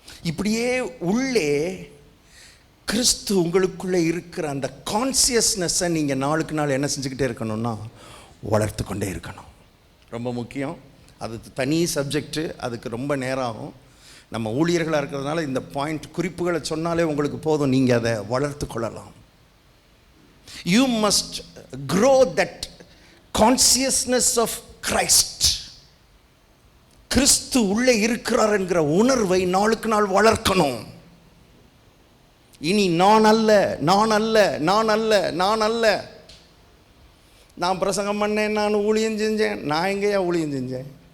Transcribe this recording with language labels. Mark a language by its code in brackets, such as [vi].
[ta] இப்படியே உள்ளே கிறிஸ்து உங்களுக்குள்ளே இருக்கிற அந்த கான்சியஸ்னஸை நீங்கள் நாளுக்கு நாள் என்ன செஞ்சுக்கிட்டே இருக்கணும்னா, வளர்த்து கொண்டே இருக்கணும். ரொம்ப முக்கியம். அது தனி சப்ஜெக்டு, அதுக்கு ரொம்ப நேரம் ஆகும். நம்ம ஊழியர்களாக இருக்கிறதுனால இந்த பாயிண்ட் குறிப்புகளை சொன்னாலே உங்களுக்கு போதும், நீங்கள் அதை வளர்த்து கொள்ளலாம். [en] You must grow that consciousness of Christ. [ta] கிறிஸ்து உள்ளே இருக்கிறார் என்கிற உணர்வை நாளுக்கு நாள் வளர்க்கணும். இனி நான் அல்ல, நான் அல்ல, நான் அல்ல, நான் அல்ல. நான் பிரசங்கம் பண்ணேன், நான் ஊழியம் செஞ்சேன். நான் எங்கேயா ஊழியம் செஞ்சேன்?